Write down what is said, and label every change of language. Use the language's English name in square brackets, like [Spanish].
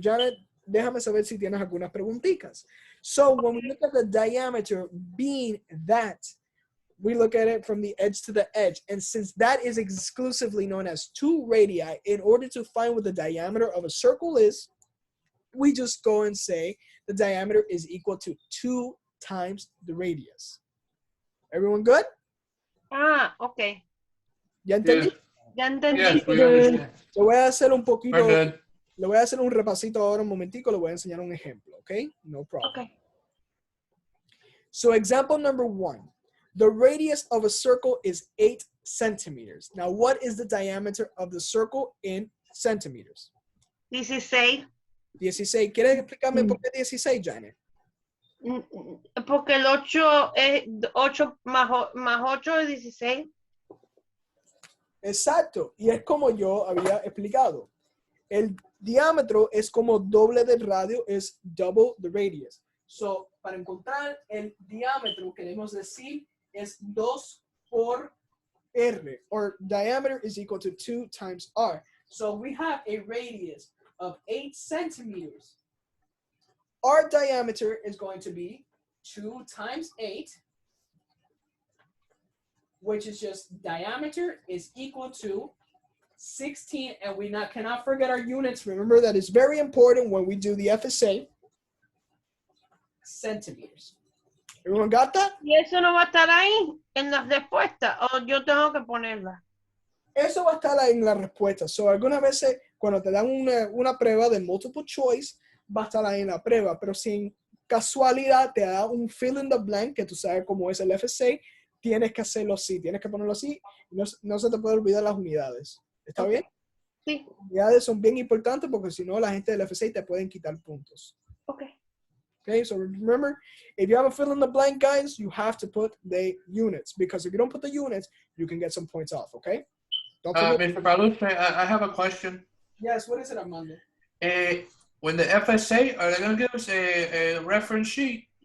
[Spanish] Janet, déjame saber si tienes algunas preguntitas. [English] So when we look at the diameter being that, we look at it from the edge to the edge. And since that is exclusively known as two radii, in order to find what the diameter of a circle is, we just go and say the diameter is equal to 2 times the radius. Everyone good? Ah, ok. [Spanish] ¿Ya entendí? Ya entendí. [English] Yes, we understand. [Spanish] Le voy a hacer un poquito, [English] We're good. [Spanish] le voy a hacer un repasito ahora un momentico, le voy a enseñar un ejemplo, ¿ok? [English] No problem. Ok. So example number 1, the radius of a circle is 8 centimeters. Now what is the diameter of the circle in centimeters? 16. 16. [Spanish] ¿Quieres explicarme por qué 16, Janet? Porque el 8 es 8 más 8 es 16. Exacto. Y es como yo había explicado. El diámetro es como doble del radio, es [English] double the radius. [Spanish] So, para encontrar el diámetro, queremos decir es 2 por R, [English] or diameter is equal to 2 times R. So we have a radius of 8 centimeters. Our diameter is going to be 2 times 8, which is just diameter is equal to 16, and we cannot forget our units. Remember that is very important when we do the FSA. Centimeters. Everyone got that? [Spanish] ¿Y eso no va a estar ahí en las respuestas? ¿O yo tengo que ponerla? Eso va a estar ahí en la respuesta. So, algunas veces cuando te dan una prueba de multiple choice, va a estar ahí en la prueba. Pero si en casualidad te da un fill in the blank, que tú sabes cómo es el FSA, tienes que hacerlo así. Tienes que ponerlo así. No se te puede olvidar las unidades. ¿Está bien? Sí. Las unidades son bien importantes porque si no, la gente del FSA te pueden quitar puntos. Ok. [English] Okay, so remember, if you have a fill in the blank, guys, you have to put the units, because if you don't put the units, you can get some points off, okay? Don't forget. Mr. Paluche, I have a question. Yes, what is it, Armando? When the FSA, are they going to give us a reference sheet?